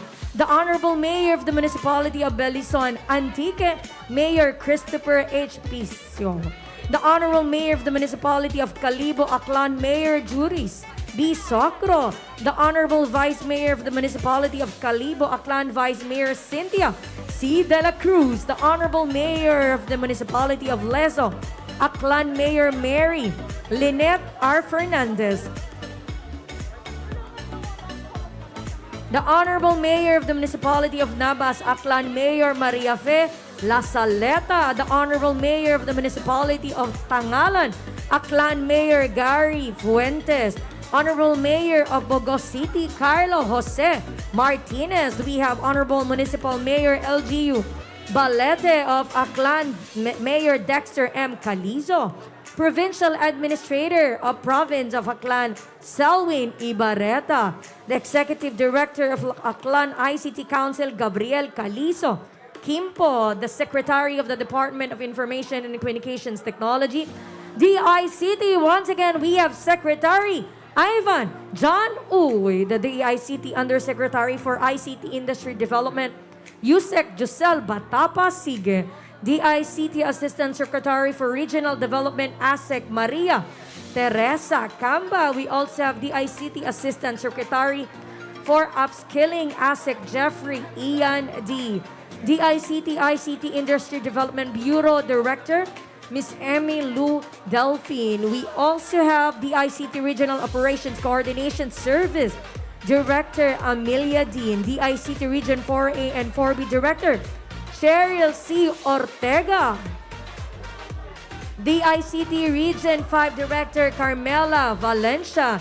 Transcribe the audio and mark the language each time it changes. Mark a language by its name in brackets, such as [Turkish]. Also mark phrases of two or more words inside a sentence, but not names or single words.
[English] The Honorable Mayor of the Municipality of Belison, Antique, Mayor Christopher H. Pisio. The Honorable Mayor of the Municipality of Calibo, Aklan, Mayor Juris B. Socro. The Honorable Vice Mayor of the Municipality of Calibo, Aklan, Vice Mayor Cynthia C. De La Cruz. The Honorable Mayor of the Municipality of Lezo, Aklan, Mayor Mary Lynette R. Fernandez. The Honorable Mayor of the Municipality of Nabas, Aklan, Mayor Maria Fe La Saleta. The Honorable Mayor of the Municipality of Tangalan, Aklan, Mayor Gary Fuentes. Honorable Mayor of Bogo City, Carlo Jose Martinez. We have Honorable Municipal Mayor LGU Balete of Aklan, Mayor Dexter M. Calizo. Provincial Administrator of Province of Aklan, Selwyn Ibarreta. The Executive Director of Aklan ICT Council, Gabriel Calizo Kimpo. The Secretary of the Department of Information and Communications Technology, DICT. Once again, we have Secretary Ivan John Uy, the DICT Undersecretary for ICT Industry Development, Yusek Josel Batapa Sige. DICT Assistant Secretary for Regional Development, ASEC Maria Teresa Camba. We also have DICT Assistant Secretary for Upskilling, ASEC Jeffrey Ian D. DICT ICT Industry Development Bureau Director, Miss Emmy Lou Delphine. We also have DICT Regional Operations Coordination Service Director Amelia Dean. DICT Region 4A and 4B Director Cheryl C. Ortega. DICT Region 5 Director Carmela Valencia.